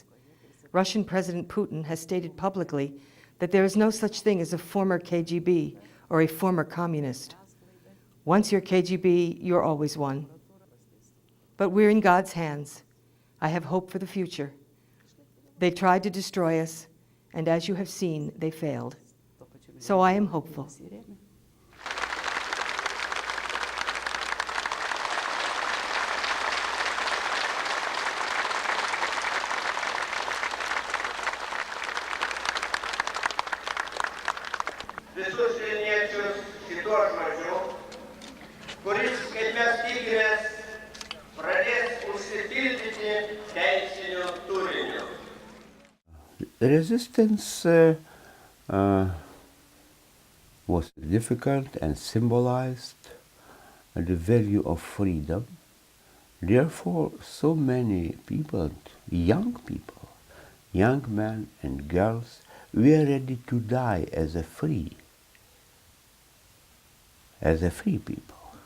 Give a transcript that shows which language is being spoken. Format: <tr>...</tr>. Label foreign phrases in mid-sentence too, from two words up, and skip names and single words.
<en>Russian President Putin has stated publicly that there is no such thing as a former KGB or a former communist. Once you're KGB, you're always one. But we're in God's hands. I have hope for the future. They tried to destroy us, and as you have seen, they failed. So I am hopeful.</en> <lt>Visus Vilniečius šituo žodžiu, kuris, kaip mes tikimės, pradės užsipildyti teisiniu turiniu.</lt> <en>The resistance was difficult and symbolized the value of freedom. Therefore, so many people, young men and girls, were ready to die as a free people.</en>